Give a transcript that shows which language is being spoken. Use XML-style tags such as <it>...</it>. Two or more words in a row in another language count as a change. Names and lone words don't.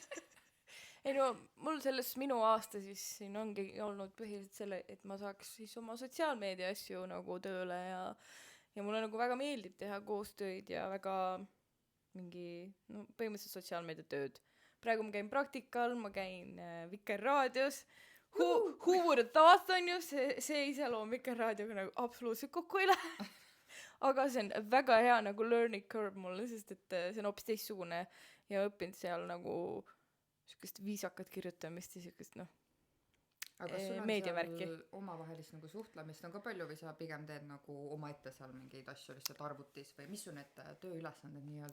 <et>Ei no, mul selles minu aasta siis siin ongi olnud põhiliselt selle, et ma saaks siis oma sotsiaalmeedia asju nagu tööle ja mulle nagu väga meeldib teha koostöid ja väga põhimõtteliselt sotsiaalmeedia tööd. Praegu ma käin praktikal, ma käin Vikerraadios.</et> <en>Who would have thought</en> <et>on ju, see iseloom Vikerraadioga nagu absoluutselt kokku ei lähe. Aga see on väga hea nagu</et> <en>learning curve</en> <et>mulle, sest et see on hoopis teistsugune ja õppinud seal nagu sükest viisakat kirjutamist ja sükest aga sul on meediavärki. Seal omavahelist nagu suhtlemist on ka palju või sa pigem teed nagu oma ette seal mingeid asju lihtsalt arvutis või mis su need tööülesanded nii-öelda?</et>